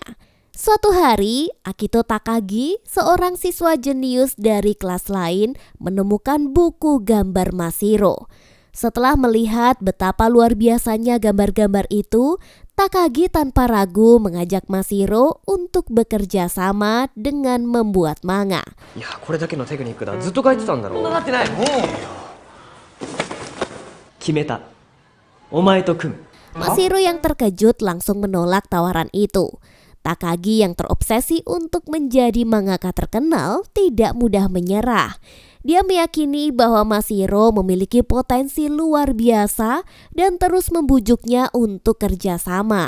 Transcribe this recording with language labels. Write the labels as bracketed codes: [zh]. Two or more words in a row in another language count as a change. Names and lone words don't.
[id] Suatu hari, Akito Takagi, seorang siswa jenius dari kelas lain, menemukan buku gambar Mashiro. Setelah melihat betapa luar biasanya gambar-gambar itu, Takagi tanpa ragu mengajak Mashiro untuk bekerja sama dengan membuat manga. [ja] いや、これだけのテクニックだ。ずっと書いてたんだろう。そんななってない。もう決めた。お前と組む。 [id] Mashiro yang terkejut langsung menolak tawaran itu. Takagi yang terobsesi untuk menjadi mangaka terkenal tidak mudah menyerah. Dia meyakini bahwa Mashiro memiliki potensi luar biasa dan terus membujuknya untuk kerjasama.